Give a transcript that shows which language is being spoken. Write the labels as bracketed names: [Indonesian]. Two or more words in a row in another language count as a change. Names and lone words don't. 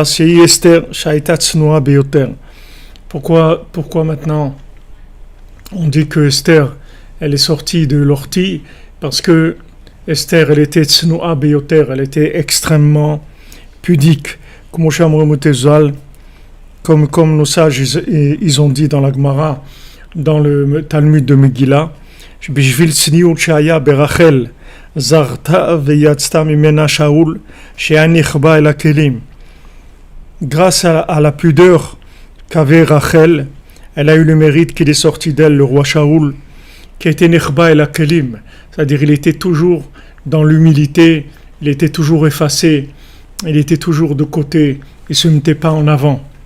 [French] C'est Esther [Hebrew] שהייתה צנועה ביותר. [French] Pourquoi maintenant on dit que Esther elle est sortie de l'ortie? Parce que Esther elle était [Hebrew] צנועה ביותר, [French] elle était extrêmement pudique, comme nos sages ils ont dit dans la Gemara, dans le Talmud de Megillah, [Hebrew] בשביל צניעות שהייתה ברחל זכתה ויצא ממנה שאול שנחבא אל הכלים. [French] Grâce à la pudeur qu'avait Rachel, elle a eu le mérite qu'il est sorti d'elle, le roi Shaul, qui était [Hebrew] נחבא אל הכלים, [French] c'est-à-dire il était toujours dans l'humilité, il était toujours effacé, il était toujours de côté, il ne se mettait pas en avant.